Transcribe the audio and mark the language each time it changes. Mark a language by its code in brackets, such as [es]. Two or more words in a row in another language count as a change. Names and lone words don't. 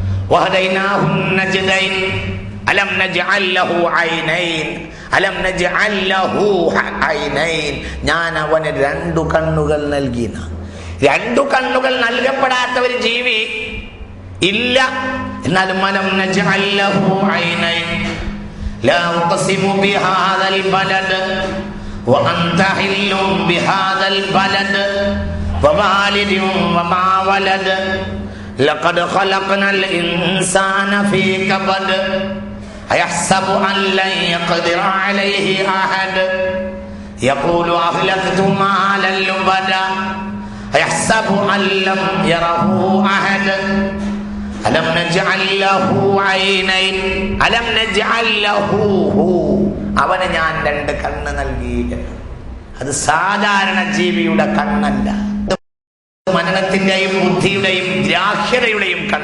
[ar] ألم نجعل له عينين, ألم نجعل له عينين, [ml] ഞാൻ അവന് രണ്ടു കണ്ണുകൾ നൽകി. രണ്ടു കണ്ണുകൾ നൽകപ്പെടാത്ത ഒരു ജീവി ഇല്ല. എന്നാലും [ar] ألم نجعل له عينين لا أقسم بهذا البلد وأنت حل بهذا البلد ووالد وما ولد لقد خلقنا الإنسان في كبد أيحسب أن لن يقدر عليه أحد يقول أهلكت مالا لبدا أيحسب أن لم يره أحد ألم نجعل له عينين ألم نجعل له, [ml] അവന് ഞാൻ രണ്ട് കണ്ണ് നൽകി. അത് സാധാരണ ജീവിയുടെ കണ്ണല്ല, മനനത്തിന്റെയും ബുദ്ധിയുടെയും ഗ്രാഹ്യതയുടെയും കണ്ണാണ്.